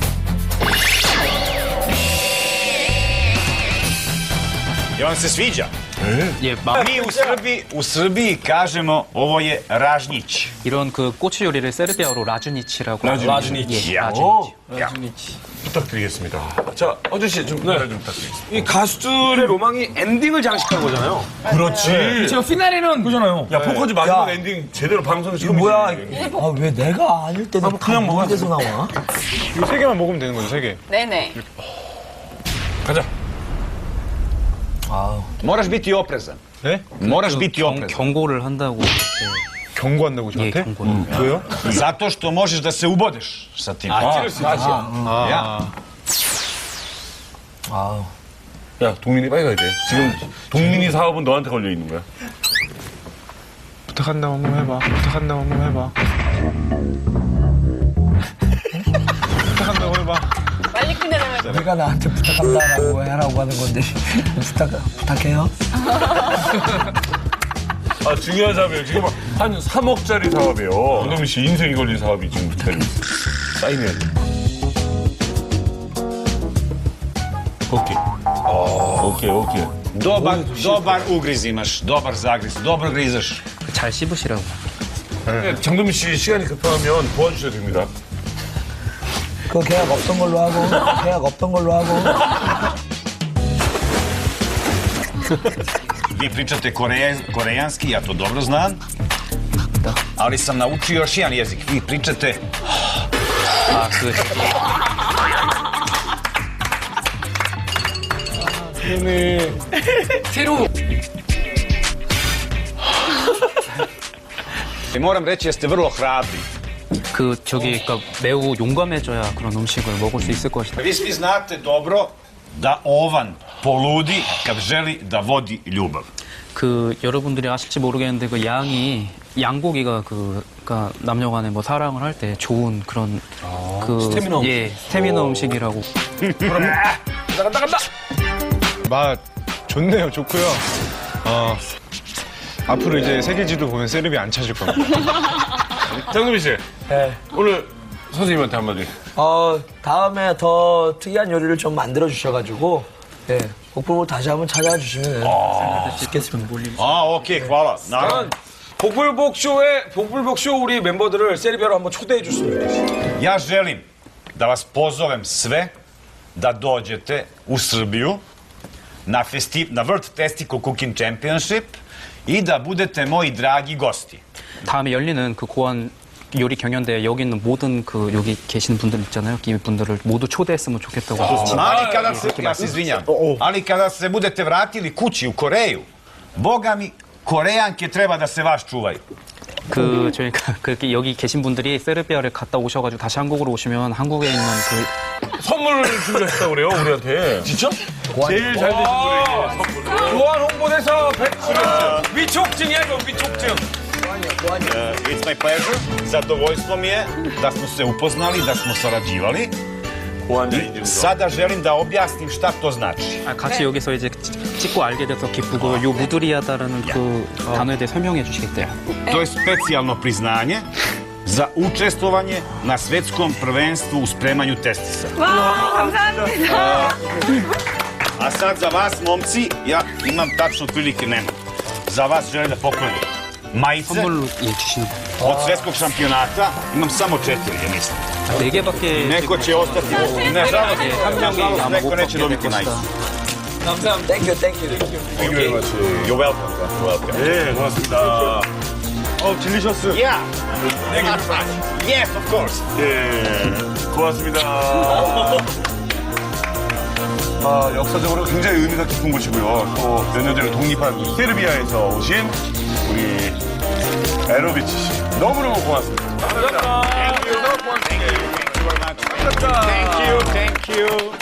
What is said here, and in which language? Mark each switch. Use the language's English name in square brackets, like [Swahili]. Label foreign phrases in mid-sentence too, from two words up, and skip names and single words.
[Serbian] Jel vam se sviđa? [Korean] 예, [Serbian] U Srbiji kažemo ovo je ražnjić. [Korean] 이런 그 꼬치 요리를 세르비아어로 라주니치라고 라주니치. 예, 야. 라주니치. 부탁드리겠습니다. 자, 어준 씨 좀 전달 좀 부탁드리겠습니다. 이 가수들의 로망이 엔딩을 장식한 거잖아요. 그렇지. 제가 피나레는 그잖아요. 야, 포커즈 마지막 야. 엔딩 제대로 방송 이거 시키면 뭐야? 아, 왜 내가 아닐 때는 그냥 먹어야 데서 나와? 이거 3개만 먹으면 되는 거죠, 3개. 네네. 가자. [Serbian] Moraš biti oprezan. [Korean] 네? [Serbian] Moraš biti oprezan. [Korean] 경고를 한다고. 경고한다고 예, 저한테? 경고를. 왜요? [Serbian] Zato što možeš da se ubodeš sa tim. Ja. [Korean] 아, 야, 동민이 빨리 가야 돼. 지금 동민이 사업은 너한테 걸려 있는 거야. 부탁한다고 한번 해봐. 부탁한다고 한번 해봐. 부탁한다고 해봐. 빨리 끝내려면 내가 나한테 부탁한다라고 해라고 하는 건데 부탁해요? 아, 중요한 사업이에요. 지금 한 3억짜리 사업이에요. 원동민 씨 인생이 걸린 사업이 지금 붙어 있어요. 사인해야 돼. 오케이. 오케이. [Serbian] Dobar ugriz imaš, dobar zagriz, dobro grizaš. [Korean] 잘 씹으시라고. 네, 장동민 씨 시간이 급하면 도와주셔도 됩니다. 그 계약 없던 걸로 하고 [Serbian] Vi pričate korejanski, ja to dobro znam. Ali sam naučio još jedan jezik. Vi pričate [Korean] 아, 그 [Serbian] moram reći da ste vrlo hrabri. [Korean] 그 저기 그러니까 매우 용감해져야 그런 음식을 먹을 수 있을 것이다. [Serbian] Vi svi znate dobro da ovan poludi kad želi da vodi ljubav. [Korean] 그 여러분들이 아실지 모르겠는데 그 양이 양고기가 그러니까 남녀간에 뭐 사랑을 할 때 좋은 그런 그 스태미너 예, 스태미너 음식이라고. 간다. 맛 좋네요, 좋고요. 앞으로 이제 세계지도 보면 세르비 안 찾을 겁니다. 장동민 씨. 네. 오늘 선생님한테 한마디. 다음에 더 특이한 요리를 좀 만들어 주셔가지고 예, 복불복 다시 한번 찾아와 주시면 좋겠습니다. [Serbian] Okej, hvala. Naravno. [Korean] 복불복쇼 우리 멤버들을 세르비아로 한번 초대해 줬으면 좋겠어요. [Serbian] Ja želim da vas pozovem sve da dođete u Srbiju na World Testicle Cooking Championship i da budete moji dragi gosti. [Korean] 다음에 열리는 그 고안 요리 경연대회 여기 있는 모든 그 여기 계시는 분들 있잖아요. 이 분들을 모두 초대했으면 좋겠다고. [Serbian] Ali kada se, ja se izvinjam, ali kada se budete vratili kući u Koreju, boga mi, Korejanke treba da se vas čuvaju. [Korean] 그 저희가 그 여기 계신 분들이 세르비아를 갔다 오셔가지고 다시 한국으로 오시면 한국에 있는 그 선물을 준비했다고 그래요, 우리한테. 진짜? 제일 잘 되신 분에게 선물을. 교환 홍보대사 위촉증이야 이거 위촉증. [English] It's my pleasure. [Serbian] Zadovoljstvo mi je da smo se upoznali, da smo sarađivali. Sada želim da objasnim šta to znači. [Korean] 같이 여기서 이제 찍고 알게 돼서 기쁘고 요 무드리아다라는 그 단어에 대해 설명해 주시겠대요. [Serbian] To je specijalno priznanje za učestvovanje na svetskom prvenstvu u spremanju testisa. A sad za vas, momci, ja imam tačno otprilike nemam. Za vas želim da poklonim majice [Korean] 선물로 예, 주시는 거. [Serbian] od svetskog šampionata. Imam samo 4, ja mislim. [Korean] 4개밖에 [Serbian] Neko će ostati. Nažalost, neko neće dobiti majicu. [English] Thank you. You're welcome. [Korean] 네, 고맙습니다. 질리셨어요? [English] Yeah. Yes, of course. [Korean] 네, 고맙습니다. 역사적으로 굉장히 의미가 깊은 곳이고요. 또 몇 년 전에 독립한 세르비아에서 오신 우리 에로비치 씨. 너무너무 고맙습니다. [English] Thank you.